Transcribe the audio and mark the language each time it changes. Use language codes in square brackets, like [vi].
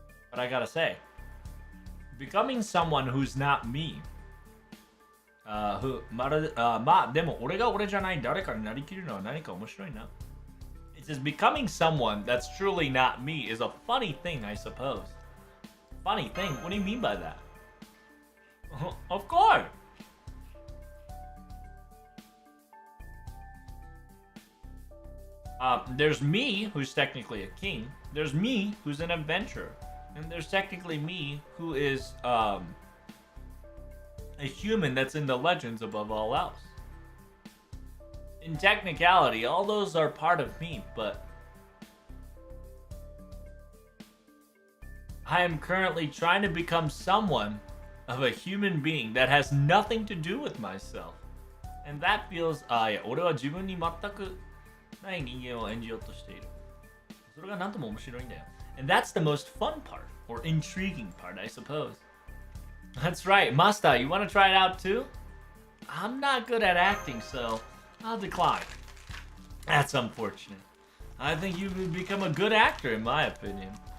[en] But I gotta say, becoming someone who's not me, [ja] でも俺が俺じゃない誰かになりきるのは何か面白いな. [en] It says becoming someone that's truly not me is a funny thing, I suppose. Funny thing? What do you mean by that? Of course! There's me, who's technically a king. There's me, who's an adventurer. And there's technically me, who is a human that's in the legends above all else. In technicality, all those are part of me, but I am currently trying to become someone of a human being that has nothing to do with myself. And that feels, [ja] 俺は自分に全くない人間を演じようとしている。それが何とも面白いんだよ。 [en] And that's the most fun part, or intriguing part, I suppose. That's right, Masta, you want to try it out too? I'm not good at acting, so I'll decline. That's unfortunate. I think you would become a good actor, in my opinion.